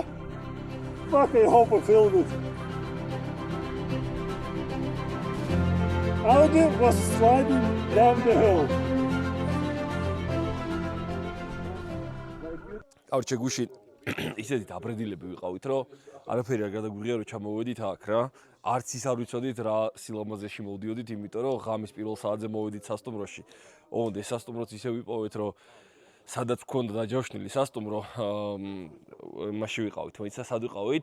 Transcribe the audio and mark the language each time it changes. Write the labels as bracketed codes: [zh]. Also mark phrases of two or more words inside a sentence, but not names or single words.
[en] Fucking hope I filmed it. Audi was sliding down the hill. [ka] ავ შეგუშინ ისეთი დაბრედილები ვიყავით, რომ არაფერი არ გადაგვიღია, რომ ჩამოვედით აქ რა. არც ის არ ვიცოდით რა სილამაზეში მოვდიოდით, იმიტომ რომ ღამის პირველ საათზე მოვედით სასტუმროში. ოღონდ ეს სასტუმროც ისე ვიპოვეთ, რომ სადაც გქონდა დაჯავშნილი სასტუმრო, მასში ვიყავით, მოიცა სად ვიყავით?